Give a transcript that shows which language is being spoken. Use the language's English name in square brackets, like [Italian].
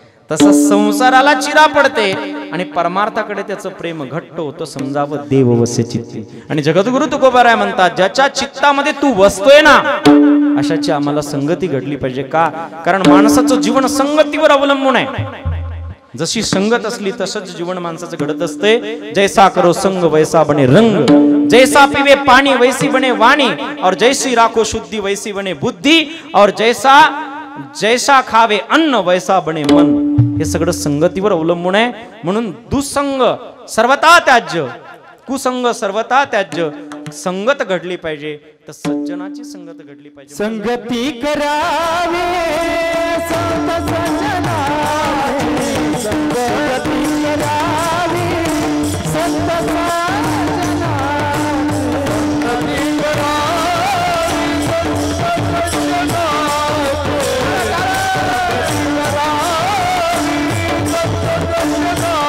[Marathi] तसं संसाराला चिरा पडते आणि परमार्थाकडे त्याचं प्रेम घट्ट होतं. समजावं देव वसे चित्ती. आणि जगद्गुरु तुकोबाराय म्हणतात, ज्याच्या चित्तामध्ये तू वसतोय ना अशाची आम्हाला संगती घडली पाहिजे. का? कारण माणसाचं जीवन संगतीवर अवलंबून आहे. जशी संगत असली तसंच जीवन माणसाचं घडत असते. [Hindi] जैसा करो संग वैसा बने रंग, जैसा पीवे पाणी वैसी बने वाणी, और जैसी राखो शुद्धि वैसी बने बुद्धी, और जैसा खावे अन्न वैसा बने मन. [Marathi] हे सगळं संगतीवर अवलंबून आहे. म्हणून दुसंग सर्वथा त्याज्य, कुसंग सर्वथा त्याज्य. संगत घडली पाहिजे तर सज्जनाची संगत घडली पाहिजे. संगती करावी संत सज्जनाची, संगती करावी संत सज्जनाची, संगती करावी संत सज्जनाची,